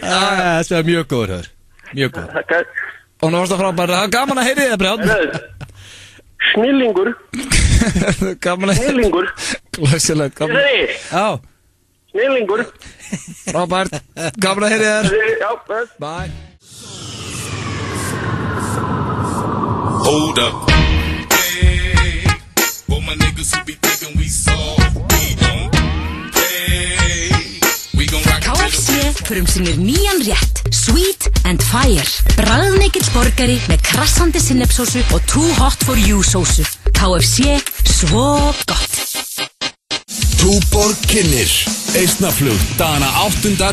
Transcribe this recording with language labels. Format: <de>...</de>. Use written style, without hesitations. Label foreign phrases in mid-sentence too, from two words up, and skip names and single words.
<is>Þetta er mjög góður, mjög góður. Og nú varst það frábært, það er gaman að heyri þið, Brján. Snillingur. Gaman að heyri. Snillingur. Glæsilegt, gaman. Já. Snillingur. Frábært, gaman að heyri þið. Já, bye.</is> <en>Hold up. Hey, for my niggas who be thinking we soft, we don't play. We gon' rock</en> <is>KFC frumsýnir nýjan rétt, Sweet and Fire. Bragðmikill borgari með krassandi sinnepsósu og Too Hot for You sósu. KFC, svo gott. Túborg kynnir Eistnaflug dagana 8.</is>